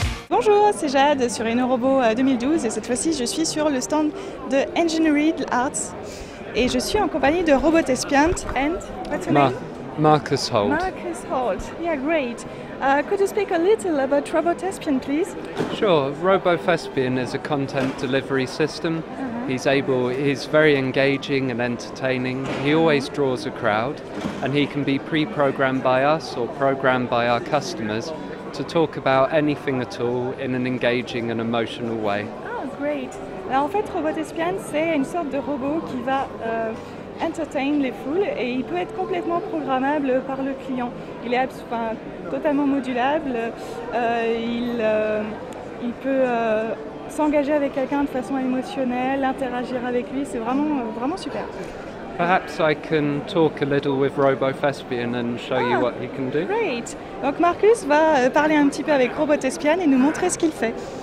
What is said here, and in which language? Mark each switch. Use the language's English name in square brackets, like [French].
[French] Bonjour, c'est Jade sur InnoRobot 2012 et cette fois-ci je suis sur le stand de Engineering Arts et je suis en compagnie de Robotespiant [English] and what's your name? Marcus Holt. Marcus Holt, yeah, great. Could you speak a little about Robotespiant, please? Sure, RoboThespian is a content delivery system. He's very engaging and entertaining. He always draws a crowd and he can be pre-programmed by us or programmed by our customers to talk about anything at all in an engaging and emotional way. Oh, great. [French] Alors en fait, Robotespiant, c'est une sorte de robot qui va entertain les foules et il peut être complètement programmable par le client. Il est totalement modulable, il peut s'engager avec quelqu'un de façon émotionnelle, interagir avec lui, c'est vraiment super. [English] Perhaps I can talk a little with RoboThespian and show you what he can do. Great. [French] Donc Marcus va parler un petit peu avec Robotespian et nous montrer ce qu'il fait.